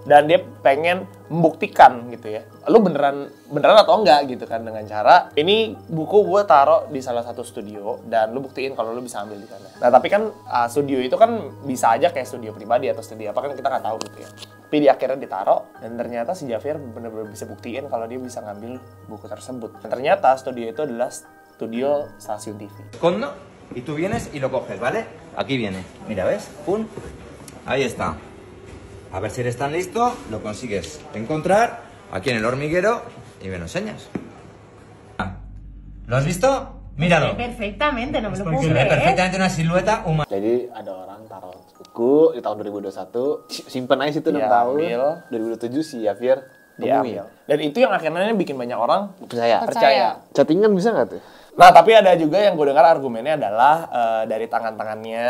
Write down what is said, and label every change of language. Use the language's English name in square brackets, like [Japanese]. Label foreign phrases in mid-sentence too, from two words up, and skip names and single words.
[Indonesian] Dan dia pengen membuktikan gitu ya, lu beneran atau enggak gitu kan, dengan cara ini buku gue taruh di salah satu studio dan lu buktiin kalau lu bisa ambil di sana. Nah tapi kan studio itu kan bisa aja kayak studio pribadi atau studio apa kan kita nggak tahu gitu ya. Tapi di akhirnya ditaruh dan ternyata si Javier bener-bener bisa buktiin kalau dia bisa ngambil buku tersebut. Dan ternyata studio itu adalah studio stasiun TV. [Spanish] Condo, y tú vienes y lo coges, ¿vale? Aquí viene. Mira, ¿ves? Pum. Ahí está. A ver si eres tan listo, lo consigues encontrar aquí en el hormiguero y me lo enseñas. ¿Lo has visto? Míralo. Perfectamente, no me lo puedo Se ve creer. perfectamente una silueta humana. [Indonesian] Jadi ada orang taruh buku di tahun 2021, simpen aja situ 6 Dia tahun. ambil. 2007 si Javier Dia temuin. ambil. Dan itu yang akhirnya bikin banyak orang Percaya. Chattingan bisa nggak tuh? Nah, tapi ada juga yang gue dengar argumennya adalah dari tangan-tangannya.